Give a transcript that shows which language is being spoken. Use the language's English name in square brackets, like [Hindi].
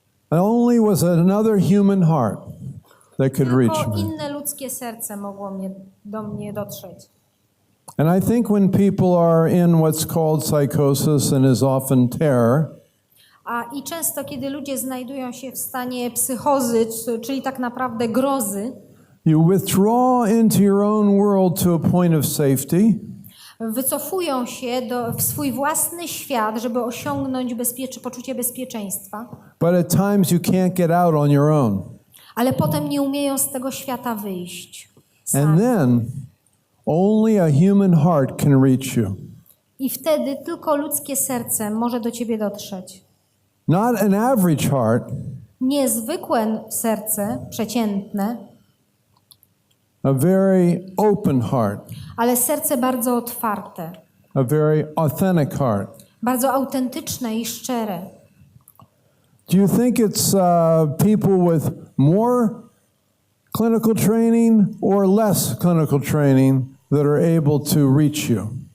[English] And only was another human heart that could reach [Polish] Tylko [English] me. [Polish] inne ludzkie serce mogło do mnie dotrzeć. [English] And I think when people are in what's called psychosis and is often terror, [Polish] I często, kiedy ludzie znajdują się w stanie psychozy, czyli tak naprawdę grozy, [English] you withdraw into your own world to a point of safety. [Polish] Wycofują się w swój własny świat, żeby osiągnąć poczucie bezpieczeństwa. [English] But at times you can't get out on your own. [Polish] Ale potem nie umieją z tego świata wyjść. [English] And then only a human heart can reach you. [Polish] I wtedy tylko ludzkie serce może do ciebie dotrzeć. [English] Not an average heart. [Polish] Nie zwykłe serce, przeciętne. [English] A very open heart. [Polish] Ale serce bardzo otwarte. [English] A very authentic heart. [Polish] Bardzo autentyczne i szczere. [English] Do you think it's people with more clinical training or less clinical training that are able to reach you?